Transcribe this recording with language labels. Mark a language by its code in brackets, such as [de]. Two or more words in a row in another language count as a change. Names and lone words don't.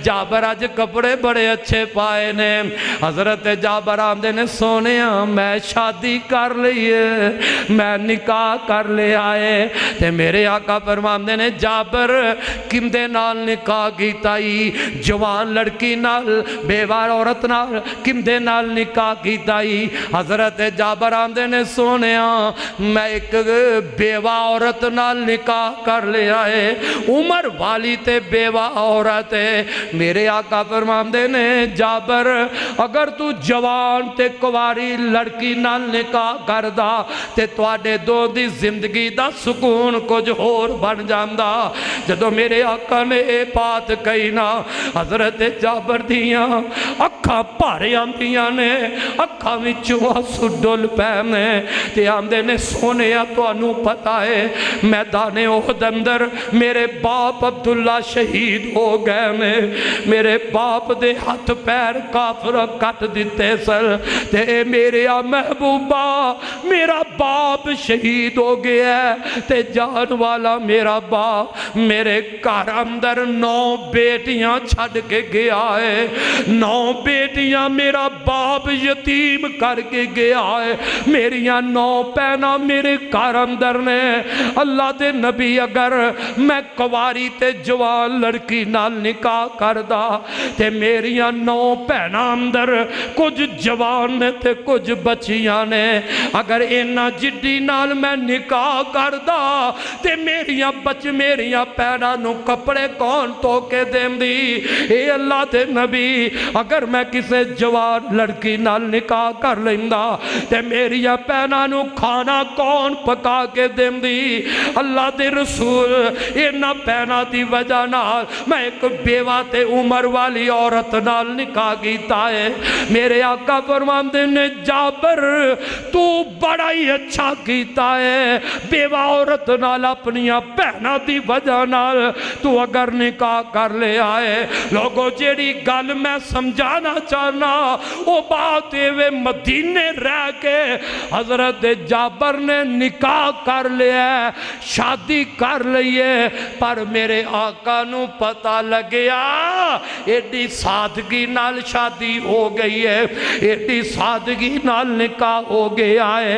[pa] جابر اج کپڑے بڑے اچھے پائے نے۔ حضرت جابر آندے نے سونے میں شادی کر لی ہے، میں نکاح کر لے آئے. تے میرے آقا فرماندے نے جابر کیندے نال نکاح کیتا ہی? جوان لڑکی نال، بیوہ عورت نال، کیندے نال نکاح کیتا ہی? حضرت جابر آندے نے سونے میں ایک بیوہ عورت نال نکاح کر لیا ہے، عمر والی تے بیوہ عورت ہے۔ میرے آقا فرماندے نے جابر اگر تو جوان تے کواری لڑکی نال نکاح کردا تے تواڈے دو دی زندگی دا سکون کچھ ہور بن جاندا۔ جدو میرے آقا نے اے بات کہی نا، حضرت جابر دیاں اکھاں بھارے آندیاں نے، اکھاں وچوں آنسو ڈل پے نے تے آندے نے سونیا تانوں پتہ ہے میدان احد اندر میرے باپ عبداللہ شہید ہو گئے نے، میرے باپ دے ہاتھ پیر کافر کٹ دیتے سر تے میرے محبوبہ میرا باپ شہید ہو گیا ہے تے جان والا میرا باپ میرے گھر اندر 9 بیٹیاں چھڑ کے گیا ہے، 9 بیٹیاں میرا باپ یتیم کر کے گیا ہے، میریاں 9 پہنا میرے گھر اندر نے۔ اللہ دے نبی اگر میں کواری تے جوان لڑکی نال نکاح کردا تے میریاں 9 پہنا اندر کچھ جوان نے تے کچھ بچیاں نے، اگر اینا جڈی نال میں نکاح کردا تے میریاں پہنا نو کپڑے کون تو کے دیں دی؟ اے اللہ دے نبی اگر میں کسے جوان لڑکی نال نکاح کر لیندا تے میریاں پہنا نو کھانا کون پکا کے دیں دی؟ اللہ دے رسول اینا پہنا دی وجہ نال میں ایک بیوہ تے عمر والی عورت نال نکاح کیتا ہے۔ میرے آقا فرماندے نے جابر تو بڑا ہی اچھا کیتا ہے، بیوہ عورت نال اپنیاں پہنا دی وجہ نال تو اگر نکاح کر لے آئے۔ لوگوں جیڑی گل میں سمجھانا چاہنا وہ بات وے مدینے رہ کے حضرت جابر نے نکاح کر لیا، شادی کر لئیے، پر میرے آقا نو پتہ لگیا ایڈی سادگی نال شادی ہو گئی ہے، ایڈی سادگی نال نکاح ہو گیا ہے۔